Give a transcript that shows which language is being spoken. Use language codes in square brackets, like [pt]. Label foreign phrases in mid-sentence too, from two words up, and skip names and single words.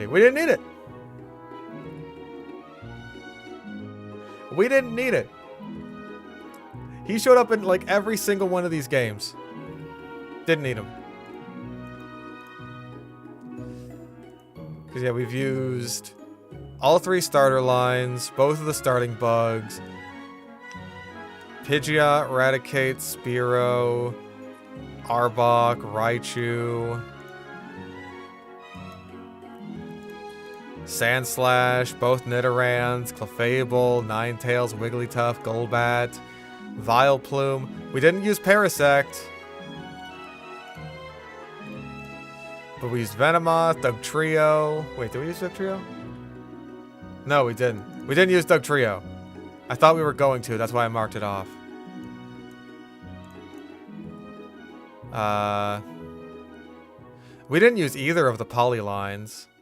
[en] We didn't need it. We didn't need it. He showed up in like every single one of these games. Didn't need him. Because yeah, we've used all 3 starter lines, both of the starting bugs. Pidgeot, Raticate, Spearow, Arbok, Raichu. Sandslash, both Nidorans, Clefable, Ninetales, Wigglytuff, Golbat, Vileplume. We didn't use Parasect. But we used Venomoth, Dugtrio. Wait, did we use Dugtrio? No, we didn't. We didn't use Dugtrio. I thought we were going to, that's why I marked it off. We didn't use either of the Polylines.